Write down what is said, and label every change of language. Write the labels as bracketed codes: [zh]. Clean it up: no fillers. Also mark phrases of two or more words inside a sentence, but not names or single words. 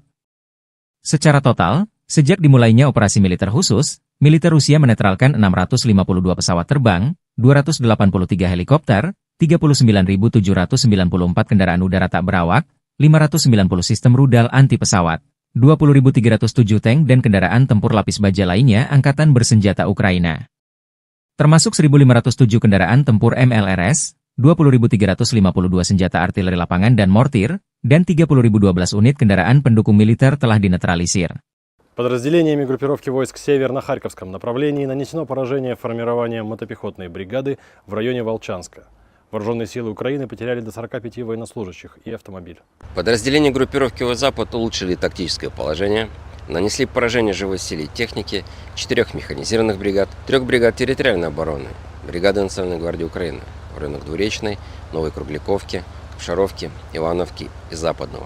[id] Secara total, sejak dimulainya operasi militer khusus, militer Rusia menetralkan 652 pesawat terbang, 283 helikopter, 39.794 kendaraan udara tak berawak, 590 sistem rudal anti pesawat, 20.307 tank dan kendaraan tempur lapis baja lainnya Angkatan Bersenjata Ukraina. Termasuk 1.507 kendaraan tempur MLRS, 20.352 senjata artileri lapangan dan mortir, dan 30.012 unit kendaraan pendukung militer telah dinetralisir. [ru] Подразделениями группировки войск «Север» на Харьковском направлении нанесено поражение формированием мотопехотной бригады в районе Волчанска. Вооруженные силы Украины потеряли до 45 военнослужащих и автомобиль. Подразделения группировки «Запад» улучшили тактическое положение, нанесли поражение живой силе техники 4 механизированных бригад, 3 бригад территориальной обороны, бригады Национальной гвардии Украины в районах Двуречной, Новой Кругляковки, Шаровки, Ивановки и Западного.